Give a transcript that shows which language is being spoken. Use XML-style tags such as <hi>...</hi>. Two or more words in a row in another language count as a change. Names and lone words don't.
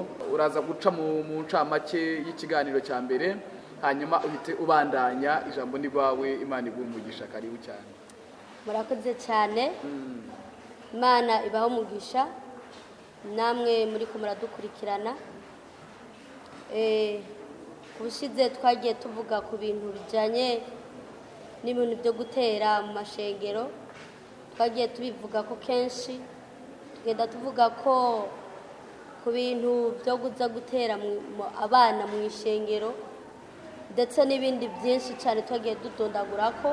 <rn>Uraza guca mu ncamake y'ikiganiro cya mbere, hanyuma uhite ubandanya. Ijambo ni rwawe. Imana iguhe umugisha. Karibu cyane. Murakoze cyane. Imana ibahe umugisha namwe muri ko muradukurikirana. Kubushize twagiye tuvuga ku bintu bijanye n'ibintu byo gutera mu mashengero. Twagiye tubivuga ko kenshi, tugenda tuvuga ko ku bintu byo guza gutera abana mu ishengero ndetse n'ibindi byinshi cyane twagiye dutondagura ko.</rn>